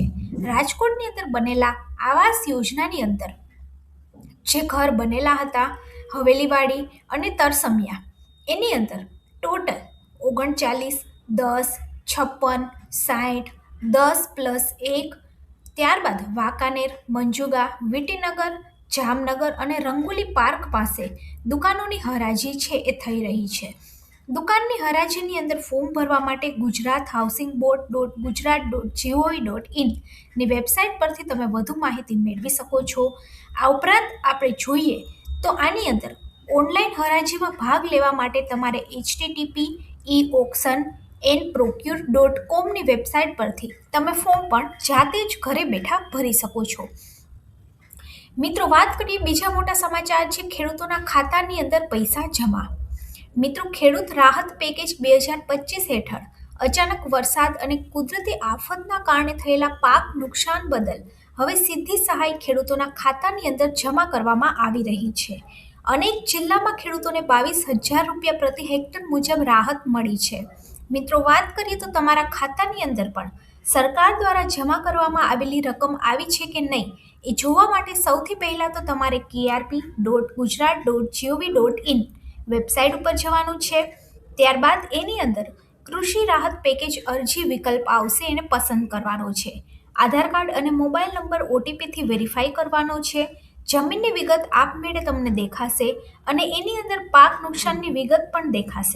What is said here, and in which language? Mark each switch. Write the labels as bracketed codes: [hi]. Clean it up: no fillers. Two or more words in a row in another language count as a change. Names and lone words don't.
[gu] રાજકોટની અંદર બનેલા આવાસ યોજનાની અંદર જે ઘર બનેલા હતા હવેલીવાડી અને તરસમિયા, એની અંદર ટોટલ 39, 10, 56, 60, 10+1, ત્યારબાદ વાંકાનેર, મંજુગા, વિટીનગર, જામનગર અને રંગોલી પાર્ક પાસે દુકાનોની હરાજી છે એ થઈ રહી છે. દુકાનની હરાજીની અંદર ફોર્મ ભરવા માટે ગુજરાત હાઉસિંગ board.gujarat.gov.in ની વેબસાઇટ પરથી તમે વધુ માહિતી મેળવી શકો છો. આ ઉપરાંત આપણે જોઈએ તો આની અંદર ઓનલાઈન હરાજીમાં ભાગ લેવા માટે તમારે http://eauction.procure.com ની વેબસાઇટ પરથી તમે ફોર્મ પણ જાતે જ ઘરે બેઠા ભરી શકો છો. મિત્રો, વાત કરીએ બીજા મોટા સમાચાર છે ખેડૂતોના ખાતાની અંદર પૈસા જમા. મિત્રો, ખેડૂત રાહત પેકેજ 2025 હેઠળ અચાનક વરસાદ અને કુદરતી આફતના કારણે થયેલા પાક નુકસાન બદલ હવે સીધી સહાય ખેડૂતોના ખાતાની અંદર જમા કરવામાં આવી રહી છે. અનેક જિલ્લામાં ખેડૂતોને 22,000 રૂપિયા પ્રતિ હેક્ટર મુજબ રાહત મળી છે. મિત્રો, વાત કરીએ તો તમારા ખાતાની અંદર પણ સરકાર દ્વારા જમા કરવામાં આવેલી રકમ આવી છે કે નહીં એ જોવા માટે સૌથી પહેલાં તો તમારે krp.gujarat.gov.in વેબસાઇટ ઉપર જવાનું છે. ત્યારબાદ એની અંદર કૃષિ રાહત પેકેજ અરજી વિકલ્પ આવશે, એને પસંદ કરવાનો છે. આધાર કાર્ડ અને [en] mobile number [gu] ઓટીપીથી વેરીફાઈ કરવાનો છે. જમીનની વિગત આપમેળે તમને દેખાશે અને એની અંદર પાક નુકસાનની વિગત પણ દેખાશે.